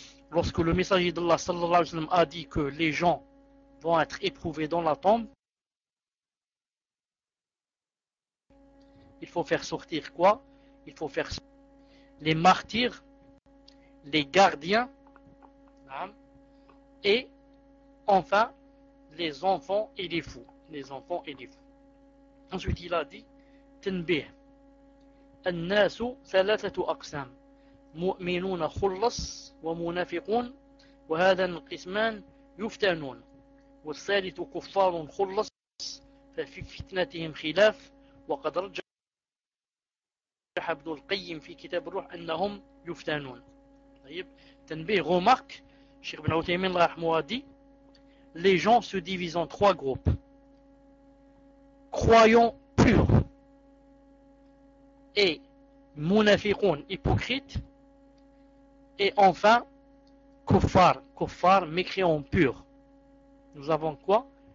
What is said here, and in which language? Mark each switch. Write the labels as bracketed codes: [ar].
[fr] lorsque le messager d'Allah sallallahu alayhi wa sallam a dit que les gens vont être éprouvés dans la tombe, il faut faire sortir quoi? Il faut faire les martyrs, les gardiens, et enfin les enfants et les fous. Les enfants et les fous. Ensuite, il a dit Tenbih. [ar] الناس ثلاثة أقسام مؤمنون خلص ومنافقون وهذا القسمان يفتنون والثالث كفار خلص ففي فتنتهم خلاف وقد رجح ابن القيم في كتاب الروح أنهم يفتنون. طيب تنبيه غومارك شيخ بن عثيمين رحمه الله دي [fr] les gens se divisent en trois groupes: croyants purs et munafiqun, hypocrite, et enfin kuffar, kuffar, mécréant pur. Nous avons quoi?